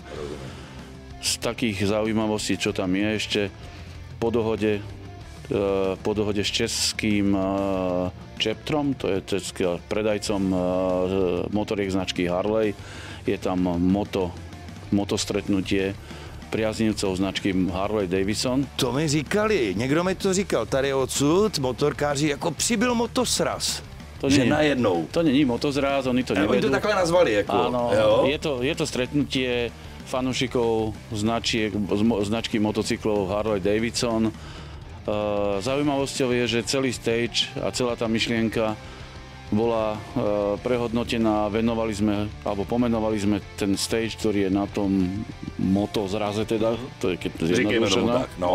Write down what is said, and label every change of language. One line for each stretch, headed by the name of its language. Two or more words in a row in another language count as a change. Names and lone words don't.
Slovak: Z takých zaujímavostí, čo tam je ešte, po dohode s českým Čeptrom, to je predajcom motoriek značky Harley, je tam motostretnutie priaznivcov značky Harley Davidson.
Czech: To mi říkali, někdo mi to říkal, tady odsud motorkáři, jako přibyl motosraz. Že najednou. To není motozráz, oni to nevedú. Oni to takhle nazvali, jako.
Slovak: Áno, je to stretnutie fanúšikov značky motocyklov Harley Davidson. Zaujímavosťou je, že celý stage a celá tá myšlienka bola prehodnotená, pomenovali sme ten stage, ktorý je na tom motozraze teda, to je keď zjednodušená.